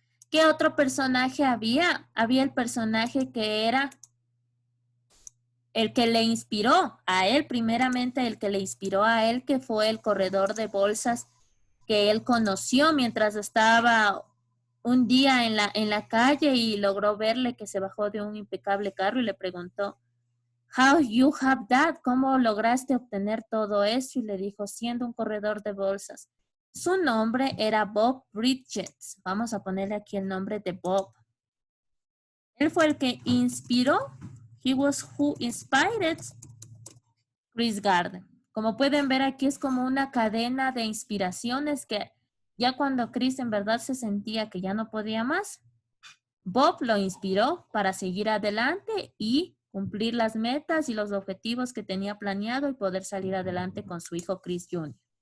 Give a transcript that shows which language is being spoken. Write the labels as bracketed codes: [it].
[es] ¿Qué otro personaje había? Había el personaje que era el que le inspiró a él, primeramente el que le inspiró a él, que fue el corredor de bolsas que él conoció mientras estaba un día en la calle y logró verle que se bajó de un impecable carro y le preguntó, [en] "How you have that? [es] ¿Cómo lograste obtener todo eso?" Y le dijo, siendo un corredor de bolsas. Su nombre era Bob Bridges. Vamos a ponerle aquí el nombre de Bob. Él fue el que inspiró. [en] He was who inspired Chris Gardner. [es] Como pueden ver aquí es como una cadena de inspiraciones que ya cuando Chris en verdad se sentía que ya no podía más, Bob lo inspiró para seguir adelante y cumplir las metas y los objetivos que tenía planeado y poder salir adelante con su hijo Chris Jr.